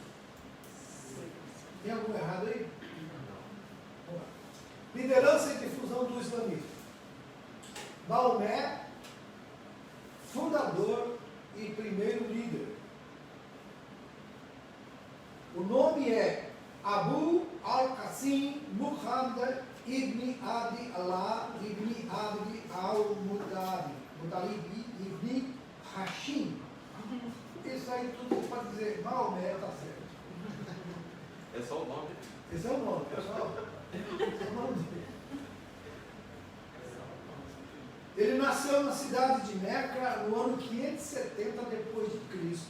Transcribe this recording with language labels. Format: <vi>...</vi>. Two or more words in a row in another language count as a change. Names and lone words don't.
<pt>Tem algum errado aí? Vamos lá. Liderança e difusão do islamismo. Maomé, fundador e primeiro líder. O nome é Abu al-Qasim Muhammad ibn Abi Allah ibn Abd al-Muttalib ibn Hashim. Isso aí tudo pode dizer Maomé, está certo. É só o nome. Esse é o nome, pessoal. Esse é o nome dele. Ele nasceu na cidade de Meca no ano 570 depois de Cristo.</pt>